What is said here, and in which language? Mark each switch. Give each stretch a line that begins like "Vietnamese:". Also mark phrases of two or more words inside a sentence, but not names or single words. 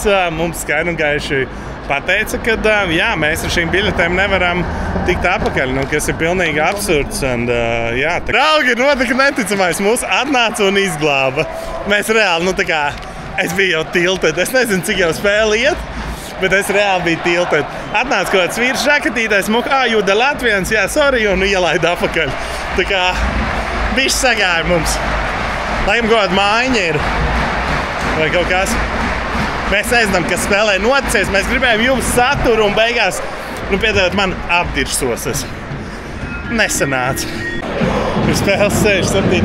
Latvian: Mums skaidri un gaiši pateica, ka jā, mēs ar šīm biļetēm nevaram tikt apakaļ, nu, kas ir pilnīgi absurds. Un, jā, draugi, notika neticamais. Mūs atnāca un izglāba. Mēs reāli, nu tā kā, es biju jau tilted. Es nezinu, cik jau spēle iet, bet es reāli biju tilted. Atnāca kaut kāds vīrs žakatītais,
English: you the Latvians,
Latvian: jā, sorry, un ielaida apakaļ. Tā kā, bišķi sagāja mums. Laikam kaut kāda mājiņa ir. Vai kaut kas. Mēs nezinām, kas spēlē noticies. Mēs gribējām jums saturu un beigās, nu, piedodiet, man apdirsos. Nesanāca. Ir spēles 67.